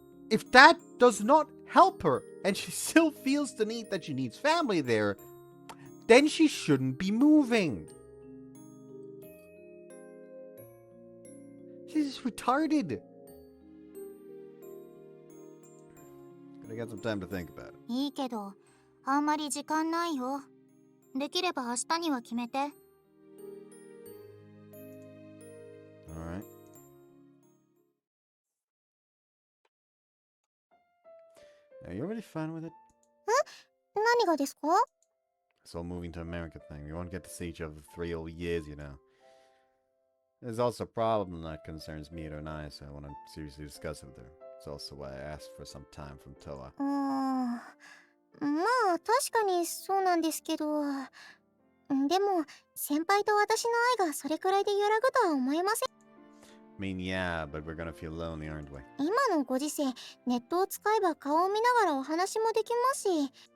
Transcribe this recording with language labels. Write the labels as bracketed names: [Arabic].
[English] If that does not help her, and she still feels the need that she needs family there, then she shouldn't be moving. She's retarded. Gotta get some time to think about it. [Japanese] いいけど、あんまり時間ないよ。できれば明日には決めて。 [English] Alright. Are you already fine with it? [Japanese] 何がですか? [English] This whole moving to America thing. We won't get to see each other for 3 whole years, you know. There's also a problem that concerns Mihiro and I, so I want to seriously discuss it with her. It's also why I asked for some time from Toa. [Japanese] まあ、確かにそうなんですけど。でも、先輩と私の愛がそれくらいで揺らぐとは思えません。 [English] I mean, yeah, but we're gonna feel lonely, aren't we? [Japanese] 今のご時世、ネットを使えば顔を見ながらお話もできますし。